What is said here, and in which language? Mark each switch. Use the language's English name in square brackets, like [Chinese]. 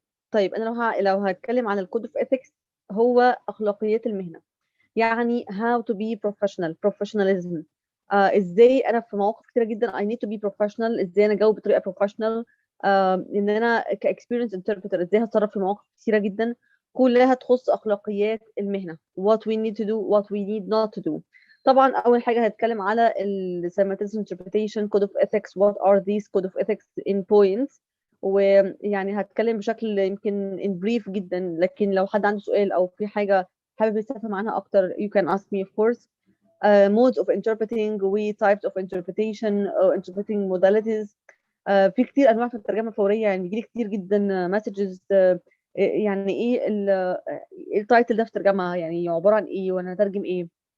[Arabic] طيب انا لو هتكلم عن الكود اوف ethics، هو اخلاقيات المهنه. [English] يعني how to be professional professionalism. [Arabic] ازاي انا في مواقف كتيره جدا [English] I need to be professional، [Arabic] ازاي انا اجاوب بطريقه professional. ان انا كاكسبيرينس انتربريتر ازاي هتصرف في مواقف كتيره جدا، كلها تخص اخلاقيات المهنه. [English] what we need to do what we need not to do. [Arabic] طبعا اول حاجه هتكلم على ال simultaneous interpretation code of ethics. [English] what are these code of ethics in points. [Arabic] ويعني هتكلم بشكل يمكن [English] in brief [Arabic] جدا، لكن لو حد عنده سؤال او في حاجه حابب يستفهم عنها اكتر [English] you can ask me of course. modes of interpreting و types of interpretation interpreting modalities. [Arabic] في كتير انواع في الترجمه الفوريه، يعني بيجي لي كتير جدا مسجز يعني ايه التايتل ده في الترجمه، يعني عباره عن ايه وانا هترجم ايه.